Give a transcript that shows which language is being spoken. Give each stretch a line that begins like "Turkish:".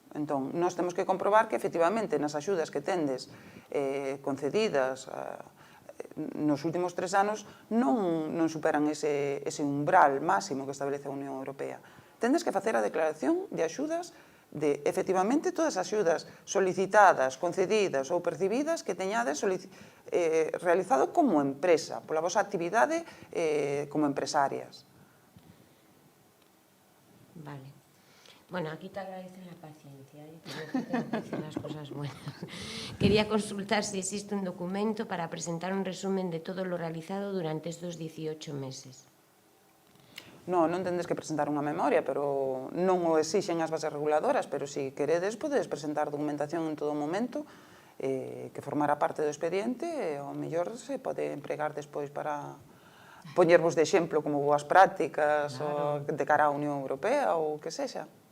Galician: Entón, nós temos que comprobar que, efectivamente, nas axudas que tendes concedidas nos últimos 3 anos non superan ese umbral máximo que establece a Unión Europea. Tendes que facer a declaración de axudas de, efectivamente, todas as axudas solicitadas, concedidas ou percibidas que teñades realizado como empresa, pola vosa actividade como empresarias. Vale.
Spanish: Bueno, aquí te agradecen la paciencia, te dicen las cosas buenas. Quería consultar si existe un documento para presentar un resumen de todo lo realizado durante estos 18 meses.
Galician: Non tendes que presentar unha memoria, pero non o exixen as bases reguladoras, pero se queredes, podedes presentar documentación en todo momento que formará parte do expediente e ao mellor se pode empregar despois para poñervos de exemplo como boas prácticas de cara á Unión Europea ou que sexa.